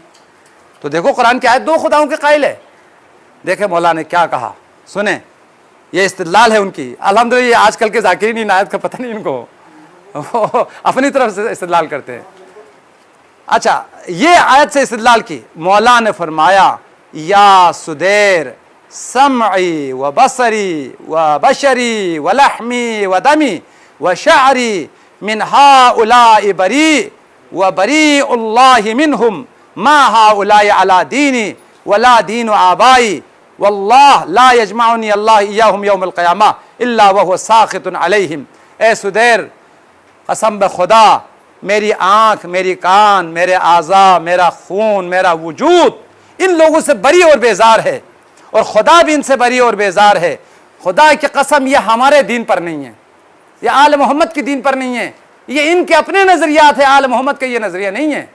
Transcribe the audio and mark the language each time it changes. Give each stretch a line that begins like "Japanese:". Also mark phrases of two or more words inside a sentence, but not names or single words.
Urdu: تو دیکھو قرآن کی آیت دو خداؤں کے قائل ہے۔ دیکھیں مولا نے کیا کہا، سنیں، یہ استدلال ہے ان کی۔ الحمدللہ یہ آج کل کے ذاکرین ان آیت کا پتہ نہیں ان کو، اپنی طرف سے استدلال کرتے ہیں۔ اچھا، یہ آیت سے استدلال کی، مولا نے فرمایا
Arabic: یا سدیر سمعی و بصری و بشری و لحمی و دمی و شعری من ہؤلاء بری و بری اللہ منہم ما هؤلاء على ديني ولا دين آبائي والله لا يجمعني الله وإياهم يوم القيامة إلا وهو ساخط عليهم.
Urdu: اے سدیر، قسم بہ خدا، میری آنکھ، میری کان، میرے اعضا، میرا خون، میرا وجود ان لوگوں سے بری اور بیزار ہے، اور خدا بھی ان سے بری اور بیزار ہے. خدا کی قسم، یہ ہمارے دین پر نہیں ہے، یہ آل محمد کی دین پر نہیں ہے، یہ ان کے اپنے نظریات ہے، آل محمد کا یہ نظریہ نہیں ہے.